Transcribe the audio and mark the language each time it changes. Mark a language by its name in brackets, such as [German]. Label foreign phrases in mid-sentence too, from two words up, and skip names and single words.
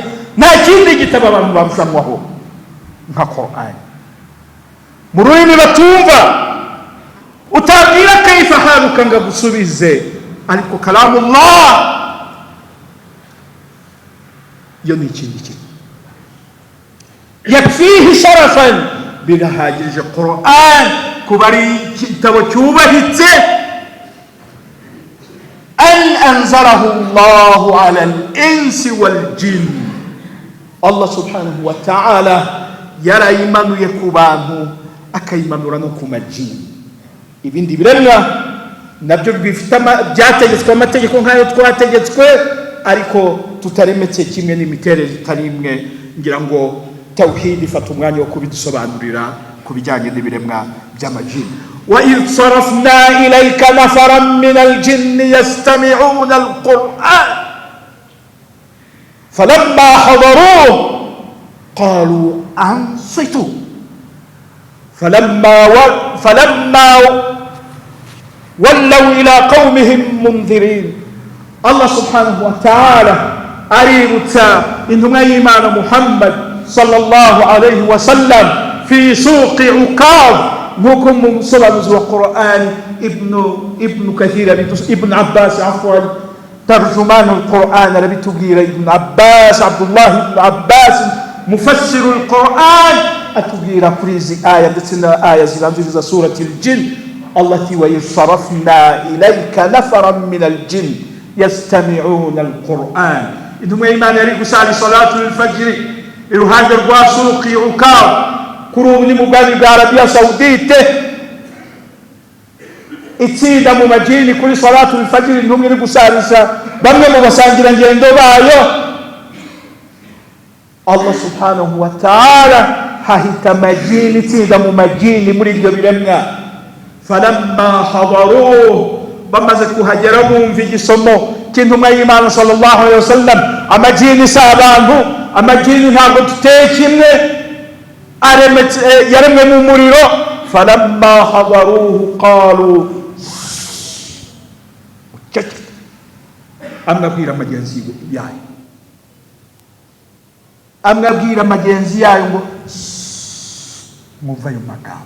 [Kinyarwanda] nta kindi gitabo abantu barushanwaho nka Qur'ani, mu rurimi batumva, utabwira [Arabic] كيف حالك [Kinyarwanda] nga gusubize, ariko kalamullah yo ni ikindi kintu. [Arabic] يكفيه شرفا, [Kinyarwanda] birahagije Qur'an kuba ari igitabo cyubahitse. [Arabic] أن أنزله الله على الإنس والجن, [Kinyarwanda] Allah [Arabic] سبحانه وتعالى [Kinyarwanda] yarayimanuye ku bantu, akayimanura no ku majini. ibindi biremwa nabyo byategetswe amategeko nk'ayo twategetswe, ariko tutaremetse kimwe, n'imiterere itari imwe. ngira ngo tawhid ifata umwanya wo kubidusobanurira ku bijyanye n'ibiremwa by'amajini. [Arabic] وإذ صرفنا إليك نفرا من الجن يستمعون القرآن فلما حضروه قالوا أنصتوا فلما ولوا إلى قومهم منذرين. [Kinyarwanda] Allah [Arabic] سبحانه وتعالى [Kinyarwanda] aributsa intumwa y'Imana Muhammad [Arabic] صلى الله عليه وسلم في سوق عكاظ, [Kinyarwanda] nk'uko mu musobanuzi wa Qur'an ibnu Kathir, ibn Abbas afwan, [Arabic] ترجمان القرآن, [Kinyarwanda] arabitubwira ibn Abbas, Abdullah ibn Abbas [Arabic] مفسر القرآن, [Kinyarwanda] atubwira kuri izi aya ndetse na aya zibanziriza [Arabic] سورة الجن التي ويصرفنا إليك نفرا من الجن يستمعون القرآن. [Kinyarwanda] intumwa y'Imana yari gusali [Arabic] صلاة الفجر [Kinyarwanda] iruhande rwa suqi Ukaz, kuri ubu ni mu bwami bwa Arabia Saudite. itsinda mu majini kuri [Arabic] صلاة الفجر, [Kinyarwanda] intumwa iri gusalisha bamwe mu basangira ngendo bayo. Allah [Arabic] سبحانه وتعالى [Kinyarwanda] hahita majini, itsinda mu majini muri ibyo biremwa. [Arabic] فلما حضروه, [Kinyarwanda] bamaze kuhagera bumva igisomo cy'intumwa y'Imana [Arabic] صلى الله عليه وسلم. [Kinyarwanda] amajini si abantu, amajini ntabwo tuteye kimwe, yaremwe mu muriro. [Arabic] فلما حضروه قالوا, [Kinyarwanda] amwabwira magenzi yayo, amwabwira magenzi yayo ngo muva ayo magambo.